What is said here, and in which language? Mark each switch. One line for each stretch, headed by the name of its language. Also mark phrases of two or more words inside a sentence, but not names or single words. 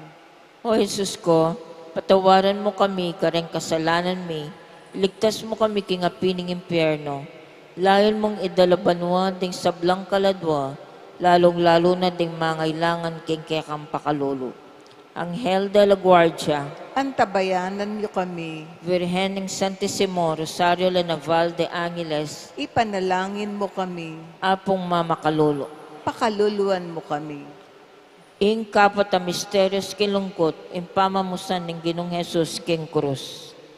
Pampanga: O Jesus ko, patawaran mo kami kareng kasalanan mi, ligtas mo kami king apining impyerno, layon mong idalabanwa ding sablang kaladwa, lalong-lalo na ding mangailangan king kekang pakalulu. Anghel de la Guardia, Antabayanan niyo kami, Virgen ng Santissimo Rosario la Naval de Angeles, ipanalangin mo kami, apong mamakalulu. pakaluluan mo kami. Ing kapat a misterios kilungkot, impamamusan ng Ginong Jesus king krus.